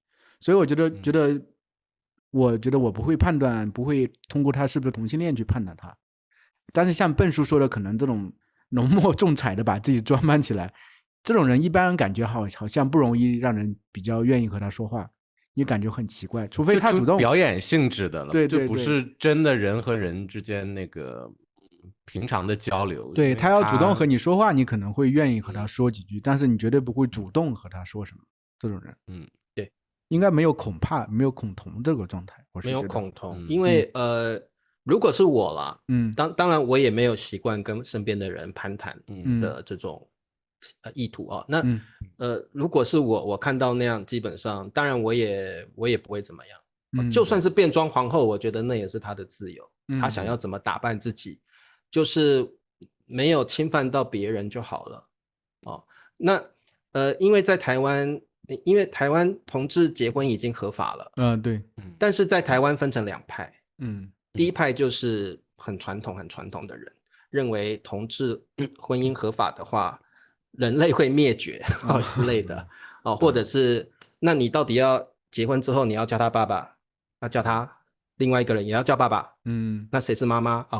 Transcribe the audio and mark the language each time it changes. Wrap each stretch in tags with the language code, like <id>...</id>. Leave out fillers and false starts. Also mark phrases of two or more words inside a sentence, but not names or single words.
<zh>所以我覺得我不會判斷，不會通過他是不是同性戀去判斷他。但是像笨叔說的，可能這種濃墨重彩的把自己裝扮起來，這種人一般感覺好像不容易讓人比較願意和他說話，你感覺很奇怪，除非他主動表演性質的了，对，就不是真的人和人之間那個平常的交流。对，他要主动和你說話，你可能會願意和他說幾句，但是你絕對不會主動和他說什麼。這種人，對，應該沒有恐同這個狀態，沒有恐同，因為如果是我啦，當然我也沒有習慣跟身邊的人攀談的這種意圖啊。那如果是我看到那樣，基本上當然我也不會怎麼樣。就算是變裝皇後，我覺得那也是她的自由，她想要怎麼打扮自己，就是沒有侵犯到別人就好了。那因為在台灣，因為台灣同志結婚已經合法了，對，但是在台灣分成2派，第一派就是很傳統的人，認為同志婚姻合法的話，人類會滅絕之類的，或者是那你到底要結婚之後你要叫他爸爸，要叫他另外一個人也要叫爸爸，那誰是媽媽？</zh>